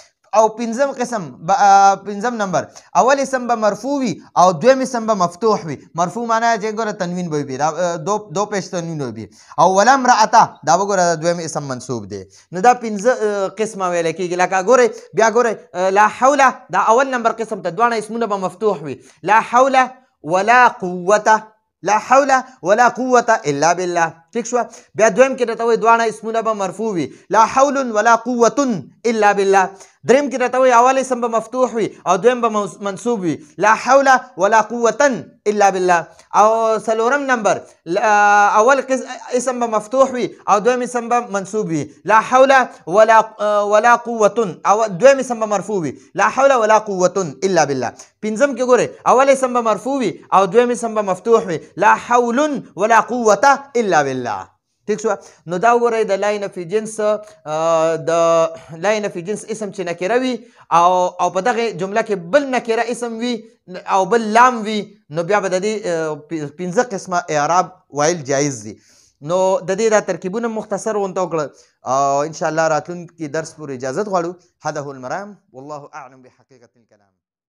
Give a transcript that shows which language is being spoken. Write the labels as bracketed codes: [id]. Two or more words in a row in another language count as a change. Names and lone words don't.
[ps] او پنځم قسم پنځم نمبر اول اسم به مرفوع وي او دویم اسم به مفتوح وي. مرفوع معنی چې ګوره تنوین به وي دو پیش تنوین وي او [ar] ولا امرأته [ps] دا وګوره دویم اسم منصوب دی. نو دا پنځه قسمه ویل کېږي. لکه ګورئ بیا ګورئ [ar] لا حول [ps] دا اول نمبر قسم ته دواړه اسمونه به مفتوح وي. [ar] لا حول ولا قوة لا حول ولا قوة الا بالله. [ps] ٹھیک شو. بیا دویم کې راته وایي دواړه اسمونه به مرفوع وي. [ar] لا حول ولا قوة الا بالله. [ps] دریم کې راته وایي اول اسم به مفتوح وي او دویم به منصوب وي. [ar] لا حول ولا قوة الا بالله. [ps] او څلورم نمبر اول اسم به مفتوح وي او دویم اسم به منصوب وي. [ar] لا حول ولا قوة [ps] او دویم اسم به مرفوع وي. [ar] لا حول ولا قوة الا بالله. [ps] پنځم کې ګوره اول اسم به مرفوع وي او دویم اسم به مفتوح وي. [ar] لا حول ولا قوة الا بالله. [ps] ٹھیک شو. نو دا وګورئ د [ar] لا نفي جنس [ps] د [ar] لا نفي جنس [ps] اسم چې نکره وي او په دغه جمله کې بل نکره اسم وي او بل لام وي نو بیا به د دې پنځه قسمه اعراب ویل جایز دي. نو د دې دا ترکیبونه مختصر غونته وکړه او [ar] ان شاء الله [ps] راتلونکي درس پورې اجازت غواړو. [ar] هذا هو المرام والله اعلم بحقيقة الكلام.